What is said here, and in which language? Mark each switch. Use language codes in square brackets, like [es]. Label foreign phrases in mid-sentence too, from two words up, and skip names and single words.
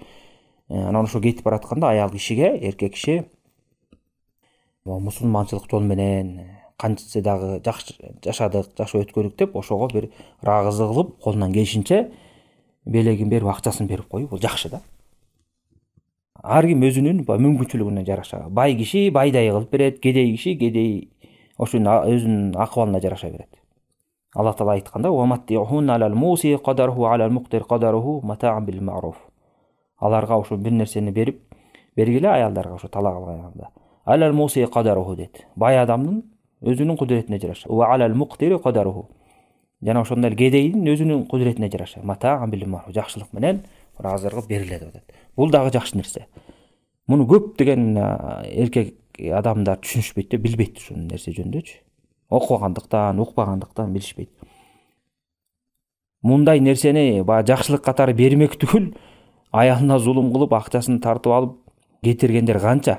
[ky] Анан ошо кетип баратканда аял кишиге эркек киши мусулманчылык жол менен канча дагы жакшы жашадык, жакшы өткөрдүк деп ошого бир ыраазы кылып, колунан келишинче белегин берип, акчасын берип коюп, бул жакшы да. Ар ким өзүнүн мүмкүнчүлүгүнө жараша. Бай киши байдай кылып берет, кедей киши кедей ошонун өзүнүн акыбалына жараша берет. Алла Таала айтканда: [ar] "ومتعوهن على الموسع قدره على المقتر قدره متاعا بالمعروف." [ky] Аларга ошо бир нерсени берип, бергиле аялдарга ошо талак алганда. [ar] على الموسع قدره дейт. [ky] Бай адамдын өзүнүн кудуретине жараша. [ar] وعلى المقتر قدره. [ky] Жана ошондой кедейдин өзүнүн кудуретине жараша. [ar] متاعا بالمعروف. [ky] Жакшылык менен ыраазы кылып берилет деп атат. Бул дагы жакшы нерсе. Муну көп деген эркек адамдар түшүнүшпөйт да, билбейт ушул нерсе жөнүндөчү. Окугандыктан, укпагандыктан билишпейт. Мындай нерсени жакшылык катары бермек түгүл, аялына зулум кылып, акчасын тартып алып кетиргендер канча.